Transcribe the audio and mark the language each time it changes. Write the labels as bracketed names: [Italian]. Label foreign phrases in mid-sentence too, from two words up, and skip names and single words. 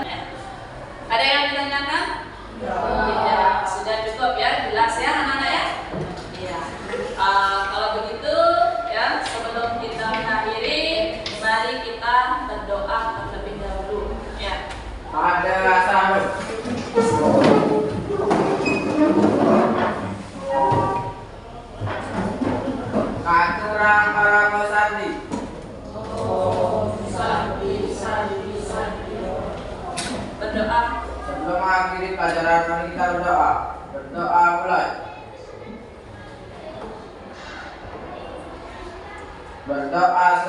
[Indonesian] Ada yang ditanyakan? Tidak, sudah cukup ya, jelas ya anak-anak ya. Iya. Kalau begitu ya, sebelum kita mengakhiri, mari kita berdoa terlebih dahulu ya. Ada sabun. Katurang para kosandi. Berdoa. Sebelum mengakhiri pelajaran kali kita berdoa. Berdoa mulai. Berdoa selesai.